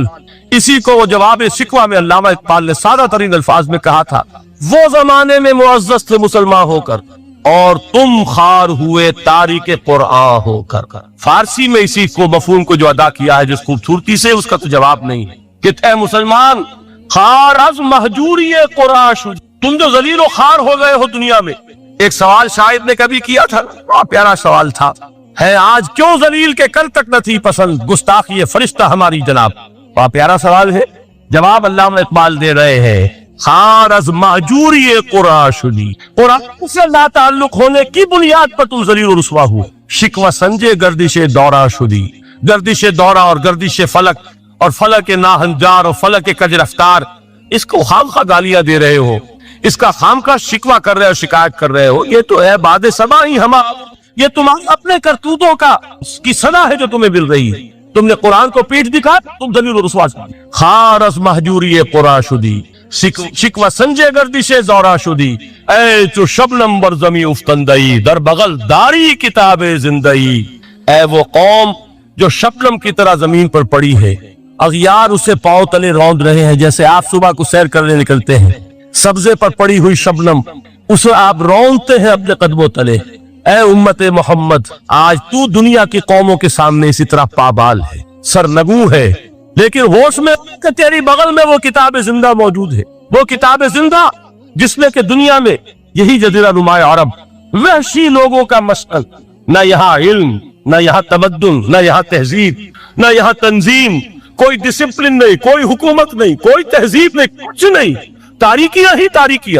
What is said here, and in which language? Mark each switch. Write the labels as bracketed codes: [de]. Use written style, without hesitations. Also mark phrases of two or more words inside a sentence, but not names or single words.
[ur] اسی کو وہ جواب شکوہ میں علامہ اقبال نے سادہ ترین الفاظ میں کہا تھا، وہ زمانے میں معزز تھے مسلمان ہو کر اور تم خار ہوئے تاریک قرآن ہو کر۔ فارسی میں اسی کو مفہوم کو جو ادا کیا ہے جس خوبصورتی سے، اس کا تو جواب نہیں ہے کہ اے مسلمان، [fa] خار از مہجوری قرآن شد، [ur] تم جو ذلیل و خوار ہو گئے ہو دنیا میں۔ ایک سوال شاعر نے کبھی کیا تھا، بہت پیارا سوال تھا، ہے آج کیوں ذلیل کے کل تک نہ تھی پسند گستاخی فرشتہ ہماری جناب۔ بہت پیارا سوال ہے، جواب علامہ اقبال دے رہے ہیں، [fa] خار از مہجوری قرآن شدی، [ur] قرآن سے لا تعلق ہونے کی بنیاد پر تم ذلیل و رسوا ہو۔ [fa] شکوہ سنجے گردش دورہ شدی، [ur] گردش دورہ اور گردش فلک اور فلک ناہنجار اور فلک کج رفتار، اس کو خامخواہ گالیاں دے رہے ہو، اس کا خامخواہ شکوہ کر رہے ہو، شکایت کر رہے ہو، یہ تو ہے باد سما ہی ہما، یہ تمہارے اپنے کرتوتوں کا کی سزا ہے جو تمہیں مل رہی ہے۔ تم نے قرآن کو پیٹھ دکھا، تم ذلیل و رسوا۔ [fa] خار از مہجوری قرآن شدی، شکوہ سنجے گردش زورا شدی، اے چو شبنم بر زمیں افتندئی، در بغل داری کتاب زندئی، [ur] اے وہ قوم جو شبنم کی طرح زمین پر پڑی ہے، اغیار اسے پاؤں تلے روند رہے ہیں، جیسے آپ صبح کو سیر کرنے نکلتے ہیں، سبزے پر پڑی ہوئی شبنم اسے آپ روندتے ہیں اپنے قدموں تلے۔ اے امت محمد، آج تو دنیا کی قوموں کے سامنے اسی طرح پابال ہے، سرنگوں ہے، لیکن ہوش میں کہ تیری بغل میں وہ کتاب زندہ موجود ہے، وہ کتاب زندہ جس نے کہ دنیا میں یہی جزیرہ نماء عرب وحشی لوگوں کا مسکن، نہ یہاں علم، نہ یہاں تمدن، نہ یہاں تہذیب، نہ یہاں تنظیم، کوئی ڈسپلن نہیں، کوئی حکومت نہیں، کوئی تہذیب نہیں، کچھ نہیں، تاریکیاں ہی تاریکیاں۔